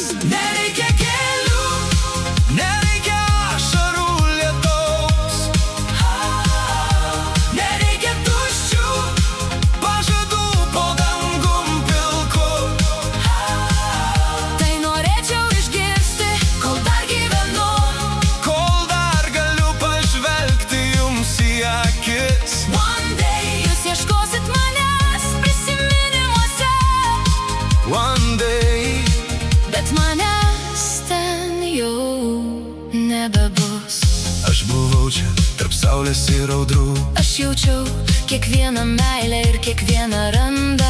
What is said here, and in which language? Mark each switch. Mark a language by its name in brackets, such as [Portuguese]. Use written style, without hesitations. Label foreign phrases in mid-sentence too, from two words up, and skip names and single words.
[Lithuanian] Nereikia kelių, nereikia ašarų lietaus, nereikia tuščių pažadų po dangum pilku. Tai norėčiau išgirsti, kol dar gyvenu. Kol dar galiu pažvelgti jums į akis. [English] One day [Lithuanian] jūs ieškosit manęs prisiminimuose, [English] One day, [Lithuanian] bet manęs ten jau nebebus. aš buvau čia tarp saulės ir audrų. Aš jaučiau kiekvieną meilę ir kiekvieną randą.